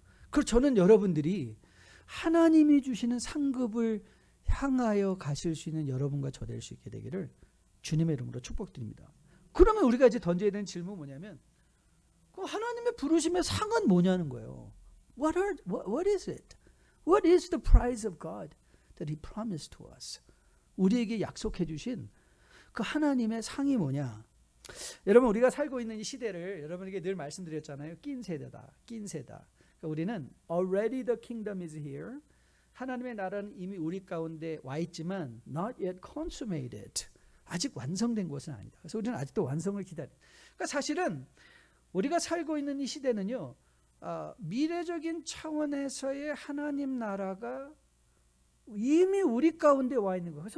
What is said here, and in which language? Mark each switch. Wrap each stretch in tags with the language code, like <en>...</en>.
<ko>그래서 저는 여러분들이 하나님이 주시는 상급을 향하여 가실 수 있는 여러분과 저 될 수 있게 되기를 주님의 이름으로 축복드립니다. 그러면 우리가 이제 던져야 되는 질문은 뭐냐면 그 하나님의 부르심의 상은 뭐냐는 거예요.</ko> <en>What is it? What is the prize of God that He promised to us?</en> <ko>우리에게 약속해 주신 그 하나님의 상이 뭐냐? 여러분 우리가 살고 있는 이 시대를 여러분에게 늘 말씀드렸잖아요. 낀 세대다. 낀 세다. 그러니까 우리는</ko> <en>already the kingdom is here.</en> <ko>하나님의 나라는 이미 우리 가운데 와 있지만</ko> <en>not yet consummated.</en> <ko>아직 완성된 것은 아니다. 그래서 우리는 아직도 완성을 기다려. 그러니까 사실은 우리가 살고 있는 이 시대는요. 미래적인 차원에서의 하나님 나라가 이미 우리 가운데 와 있는 거예요.</ko>